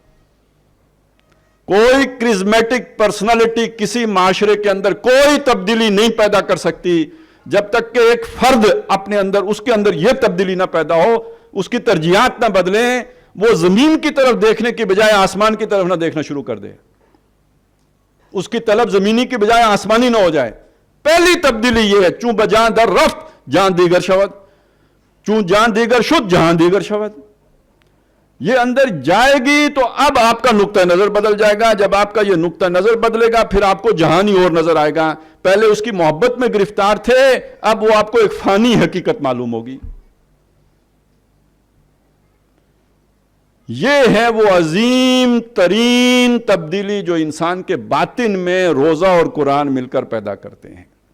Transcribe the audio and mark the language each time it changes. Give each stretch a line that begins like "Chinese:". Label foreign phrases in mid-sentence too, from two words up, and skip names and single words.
Urdu: کوئی کرزمیٹک پرسنالٹی کسی معاشرے کے اندر کوئی تبدیلی نہیں پیدا کر سکتی جب تک کہ ایک فرد اپنے اندر، اس کے اندر یہ تبدیلی نہ پیدا ہو، اس کی ترجیحات نہ بدلیں، وہ زمین کی طرف دیکھنے کی بجائے آسمان کی طرف نہ دیکھنا شروع کر دے، اس کی طلب زمینی کی بجائے آسمانی نہ ہو جائے۔ پہلی تبدیلی یہ ہے،
Persian: چون بجاں در رفت جان دیگر شود، چون جان دیگر شد جہاں دیگر شود۔
Urdu: یہ اندر جائے گی تو اب آپ کا نقطہ نظر بدل جائے گا۔ جب آپ کا یہ نقطہ نظر بدلے گا پھر آپ کو جہانی اور نظر آئے گا۔ پہلے اس کی محبت میں گرفتار تھے، اب وہ آپ کو ایک فانی حقیقت معلوم ہوگی۔ یہ ہے وہ عظیم ترین تبدیلی جو انسان کے باطن میں روزہ اور قرآن مل کر پیدا کرتے ہیں۔